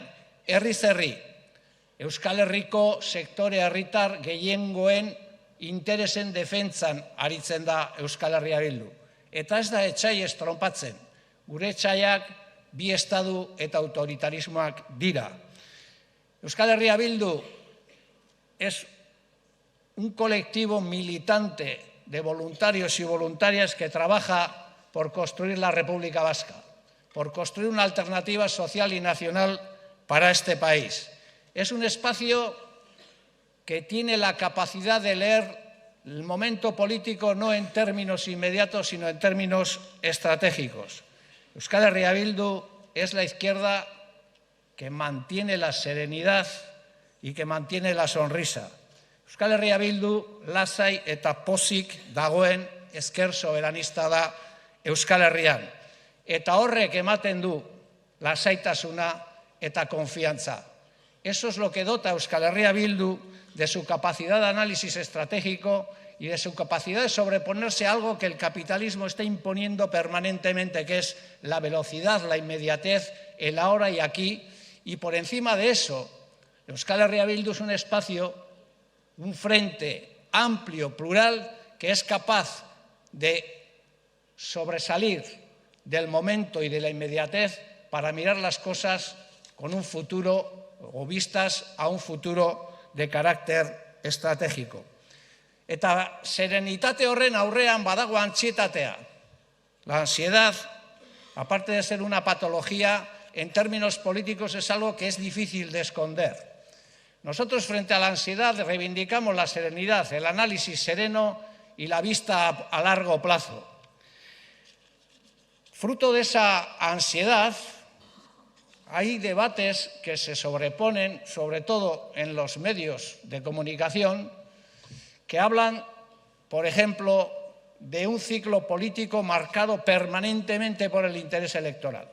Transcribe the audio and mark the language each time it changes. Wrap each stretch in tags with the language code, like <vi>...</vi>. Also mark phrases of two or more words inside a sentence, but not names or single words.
<eu>Herriz herri, Euskal Herriko sektore herritar gehiengoen interesen defentzan aritzen da Euskal Herria Bildu. Eta ez da etsai estrompatzen. Gure etsaiak bi estadu eta autoritarismoak dira.</eu> <es>Euskal Herria Bildu es un colectivo militante de voluntarios y voluntarias que trabaja por construir la República Vasca, por construir una alternativa social y nacional para este país. Es un espacio que tiene la capacidad de leer el momento político no en términos inmediatos, sino en términos estratégicos. Euskal Herria Bildu es la izquierda que mantiene la serenidad y que mantiene la sonrisa.</es> <eu>Euskal Herria Bildu lasai eta pozik dagoen ezker soberanista da Euskal Herrian. Eta horrek ematen du lasaitasuna eta konfiantza.</eu> <es>Eso es lo que dota a Euskal Herria Bildu de su capacidad de análisis estratégico y de su capacidad de sobreponerse a algo que el capitalismo está imponiendo permanentemente, que es la velocidad, la inmediatez, el ahora y aquí. Y por encima de eso, Euskal Herria Bildu es un espacio, un frente amplio, plural, que es capaz de sobresalir del momento y de la inmediatez para mirar las cosas con un futuro o vistas a un futuro de carácter estratégico.</es> <eu>Eta serenitate horren aurrean badago antsietatea.</eu> <es>La ansiedad, aparte de ser una patología, en términos políticos es algo que es difícil de esconder. Nosotros frente a la ansiedad reivindicamos la serenidad, el análisis sereno y la vista a largo plazo. Fruto de esa ansiedad, hay debates que se sobreponen, sobre todo en los medios de comunicación, que hablan, por ejemplo, de un ciclo político marcado permanentemente por el interés electoral.</es>